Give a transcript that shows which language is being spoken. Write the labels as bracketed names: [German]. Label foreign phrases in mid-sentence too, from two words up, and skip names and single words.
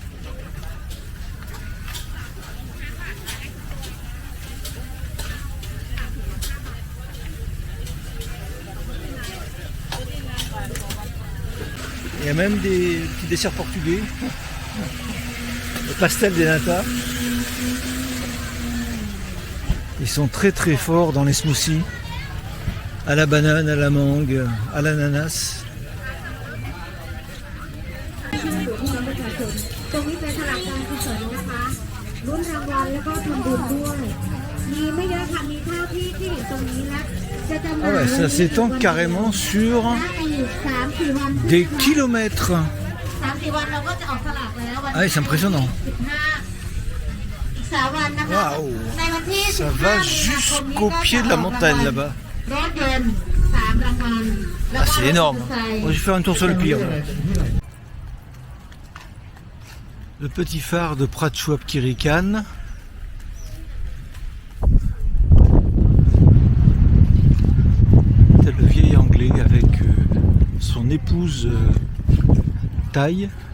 [French] Il y a même des petits desserts portugais. Le pastel des nata. Ils sont très très forts dans les smoothies. À la banane, à la mangue, à l'ananas. [Thai] ตรงนี้เป็นสลากการกุศลนะคะลุ้นรางวัลแล้วก็ทำบุญด้วยมีไม่เยอะค่ะมีเท่าที่เห็นตรงนี้นะจะจำหน่าย [French] Ah ouais, ça s'étend carrément sur [Thai] 3-4 วัน [French] des kilomètres. [Thai] 3-4 วันเราก็จะออกสลากแล้ววัน [French] Ah oui, c'est impressionnant. [Thai] 3 วันนะคะ [French] Waouh, [Thai] ในวันที่ [French] ça va jusqu'au pied de la montagne là-bas. [Thai] รถยนต์3รางวัล [French] Ah, c'est énorme. Moi, je vais faire un tour sur le pier. Le petit phare de Prachuap Khiri Khan. C'est le vieil anglais avec son épouse Thaï.